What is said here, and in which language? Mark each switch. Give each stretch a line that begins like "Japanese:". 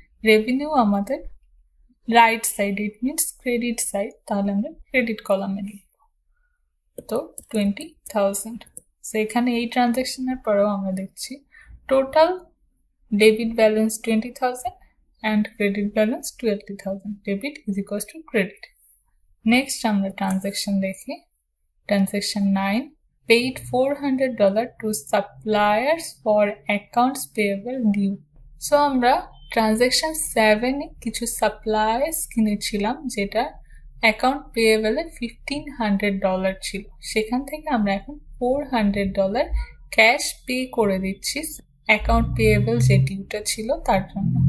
Bangla: Revenue আমাদের right side, it means credit side, তাহলে আমরা ক্রেডিট কলামে লিখব, তো 20,000। সো এখানে এই ট্রানজাকশনের পরেও আমরা দেখছি total debit balance 20,000 and credit balance 20,000। Debit is equals to credit. Next আমরা ট্রানজাকশন দেখি, transaction 9,
English: paid $400 to suppliers for accounts payable due।
Bangla: So আমরা ট্রানজাকশন 7-এ কিছু সাপ্লাইস কিনেছিলাম, যেটা অ্যাকাউন্ট পেয়েবলে $1,500 ছিল, সেখান থেকে আমরা এখন $400 ক্যাশ পে করে দিচ্ছি অ্যাকাউন্ট পেয়েবল যে ডিউটা ছিল তার জন্য।